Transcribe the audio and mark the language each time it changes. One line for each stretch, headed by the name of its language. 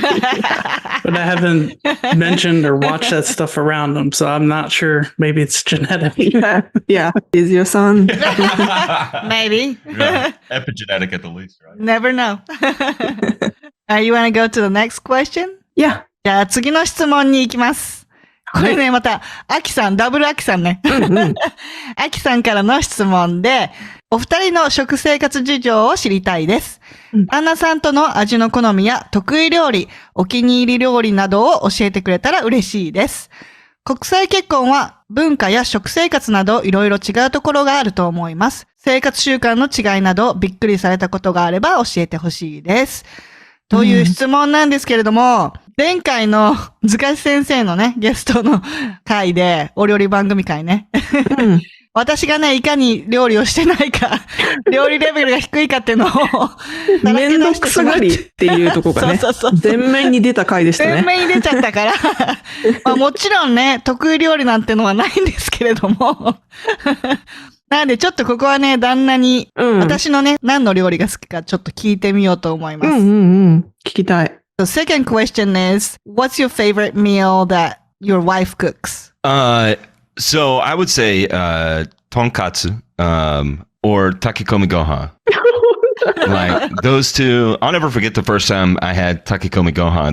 English: But I haven't mentioned or watched that stuff around him, so I'm not sure. Maybe it's genetic. Yeah. Is your son? Maybe. Yeah, epigenetic at the least, right? Never know. You want to go to the next question? Yeah.
Japanese: じゃあ次の質問に行きます。これね、また、アキさん、ダブルアキさんね。アキさんからの質問で、お二人の食生活事情を知りたいです。旦那さんとの味の好みや得意料理、お気に入り料理などを教えてくれたら嬉しいです。国際結婚は文化や食生活などいろいろ違うところがあると思います。生活習慣の違いなどびっくりされたことがあれば教えてほしいです。という質問なんですけれども、前回の塚地先生のね、ゲストの回で、お料理番組回ね。私がね、いかに料理をしてないか、料理レベルが低いかっていうのを、めんどくさがりっていうところがね、全面に出た回でしたね。全面に出ちゃったから、まあもちろんね、得意料理なんてのはないんですけれども、なのでちょっとここはね、旦那に、私のね、何の料理が好きかちょっと聞いてみようと思います。聞きたい。
English: The second question is, what's your favorite meal that your wife cooks? So I would say tonkatsu or takikomi gohan. Like those two. I'll never forget the first time I had takikomi gohan.